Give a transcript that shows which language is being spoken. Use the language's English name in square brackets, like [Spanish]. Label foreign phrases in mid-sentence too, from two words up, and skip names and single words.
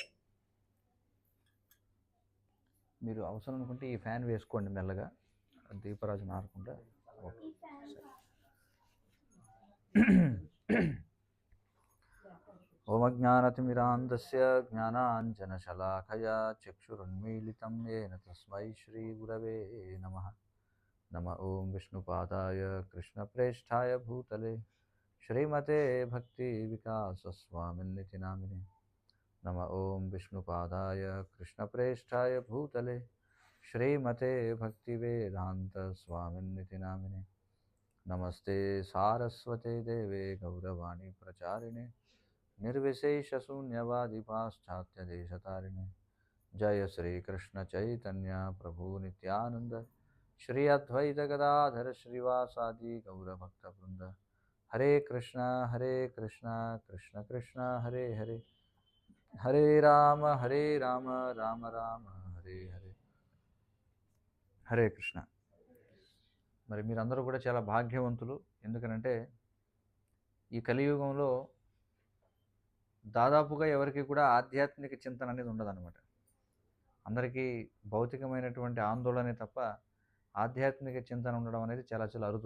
[Telugu] మీరు అవసరం అనుకుంటే ఈ ఫ్యాన్ వేసుకోండి మెల్లగా, దీపరాజు నారకుండా. [Sanskrit] ఓకే ఓమజ్ఞానతిమిరాంధస్య జ్ఞానాంజనశలాకయా చక్షురున్మీలితం येन తస్మై శ్రీగురవే నమః. నమ ఓం విష్ణుపాదాయ కృష్ణప్రేష్ఠాయ భూతలే श्रीमते भक्ति विकास स्वामिन्निति नामिने। नम ओं विष्णुपादाय कृष्णप्रेष्ठाय भूतले श्रीमते भक्तिवेदांत स्वामिन्निति नामिने। नमस्ते सारस्वते देवे गौरवाणी प्रचारिणे निर्विशेषशून्यवादी पाश्चात्यदेशतारिणे। जय श्री कृष्ण चैतन्य प्रभु नित्यानंद श्री अद्वैत गदाधर श्रीवासादि गौरभक्तवृंद। हरे कृष्णा कृष्ण कृष्ण हरे हरे, हरे राम राम राम हरे हरे। [Telugu] హరే కృష్ణ. మరి మీరందరూ కూడా చాలా భాగ్యవంతులు. ఎందుకనంటే ఈ కలియుగంలో దాదాపుగా ఎవరికి కూడా ఆధ్యాత్మిక చింతన అనేది ఉండదన్నమాట. అందరికీ భౌతికమైనటువంటి ఆందోళనే తప్ప ఆధ్యాత్మిక చింతన ఉండడం అనేది చాలా చాలా అరుదు.